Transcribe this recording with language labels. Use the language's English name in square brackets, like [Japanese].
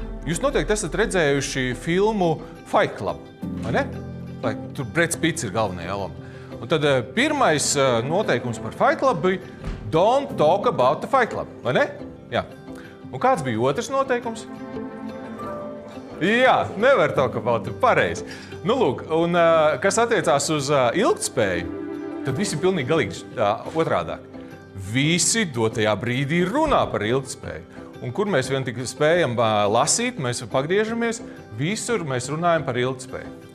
[Latvian] Jūs noteikti esat redzējuši filmu Fight Club, vai ne? Tur Breds Pitts ir galvenajā loma. Un tad pirmais noteikums par Fight Club bija [English] Don't talk about the Fight Club, [Latvian] vai ne? Jā. Un kāds bija otrs noteikums? Jā, nevar [English] talk about it, [Latvian] pareizi. Nu, lūk, un kas attiecās uz ilgtspēju, tad visi pilnīgi galīgi otrādāk. Visi dotajā brīdī runā par ilgtspēju. Un kur mēs vien tik spējam lasīt, mēs pagriežamies, visur mēs runājam par ilgtspēju.